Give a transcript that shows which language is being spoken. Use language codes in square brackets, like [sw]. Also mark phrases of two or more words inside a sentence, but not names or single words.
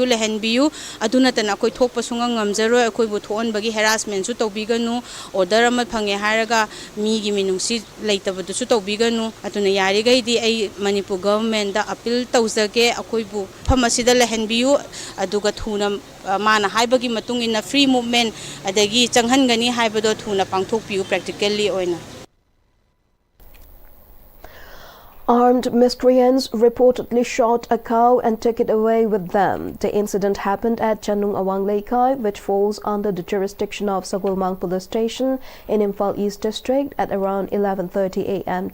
[mni] लेहनबियु अदुनतना अखोई थोकप सुंगा ngamjaroi अखोई बु थोनबगी हेरासमेंट सु तौबिगनु ऑर्डर अम फंगे हायरगा मीगी मिनुंगसी लेतबदुसु तौबिगनु अदुना यारिगैदी आई मणिपुर गवर्नमेंट दा अपील तौजगे अखोई बु फमसिदा लेहनबियु अदुगा थुना माना हायबगी मतुंग इन [en] free movement [mni] अदगी चंगहनगनी हायबदो थुना पांगथोकपियु प्रैक्टिकली ओइना. [en] Armed miscreants reportedly shot a cow and took it away with them. The incident happened at Chanung Awang Laikai, which falls under the jurisdiction of Sagulmang Police Station in Imphal East District at around 11:30 a.m.